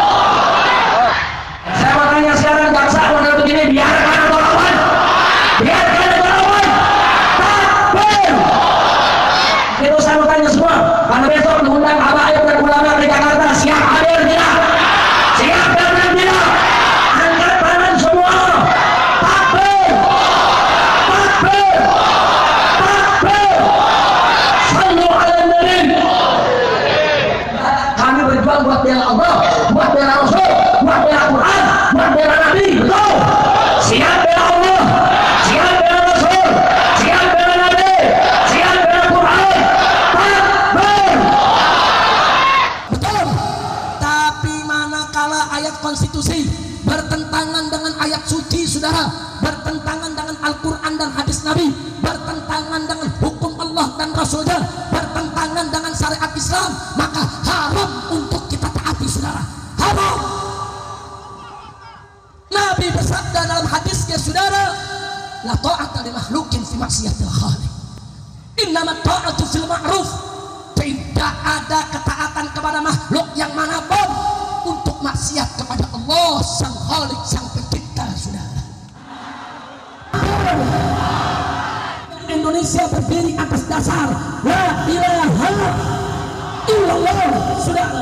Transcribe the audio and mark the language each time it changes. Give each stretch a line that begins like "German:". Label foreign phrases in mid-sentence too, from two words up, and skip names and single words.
Indonesian: Saya mau tanya sekarang, jaksa model begini, biarkan atau lawan? Biarkan atau lawan? Takbir. Itu saya mau tanya semua, karena besok mengundang habaib dan ulama di Jakarta. Siap hadir tidak? Siap hadir tidak? Angkat tangan semua. Takbir. Takbir. Takbir.
Arabic: صلوا على النبي.
Indonesian: Kami berjuang buat bela Allah, buat bela Rasul, buat bela Quran, buat bela Nabi. Betul? Siap bela Allah, siap bela Rasul, siap bela Nabi, siap bela Quran. Takbir. Betul. Tapi manakala ayat konstitusi bertentangan dengan ayat suci, saudara, bertentangan dengan Al-Quran dan hadis Nabi, bertentangan dengan hukum Allah dan Rasulnya, bertentangan dengan syariat Islam, maka haram untuk kita taati, saudara. Haram. Nabi bersabda dalam hadisnya, saudara,
Arabic: لا طاعة لمخلوق في معصية الخالق. إنما الطاعة في المعروف.
Indonesian: Tidak ada ketaatan kepada makhluk yang manapun untuk maksiat kepada Allah sang Khalik, sang pencipta, saudara. Indonesia berdiri atas dasar
Arabic: لا إله إلا الله,
Indonesian: saudara.